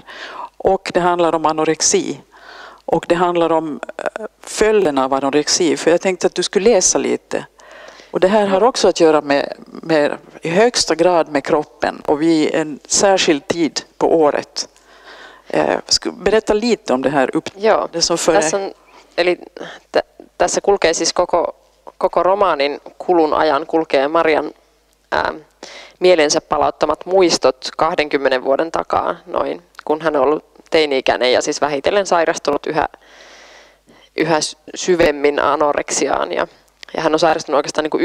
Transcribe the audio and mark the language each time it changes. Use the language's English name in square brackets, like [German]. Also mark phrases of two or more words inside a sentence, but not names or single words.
[Swedish] Och det handlar om anorexi. Och det handlar om följderna av anorexi. För jag tänkte att du skulle läsa lite. Och det här har också att göra med i högsta grad med kroppen och vid en särskild tid på året. Berätta lite om det här. [Finnish] Joo, [Swedish] det som före. [Finnish] Tässä kulkee siis koko romaanin kulun ajan kulkee Marian mielensä palauttamat muistot 20 vuoden takaa noin, kun hän on ollut teini-ikäinen ja siis vähitellen sairastunut yhä syvemmin anoreksiaan ja hän on sairastunut oikeastaan niin kuin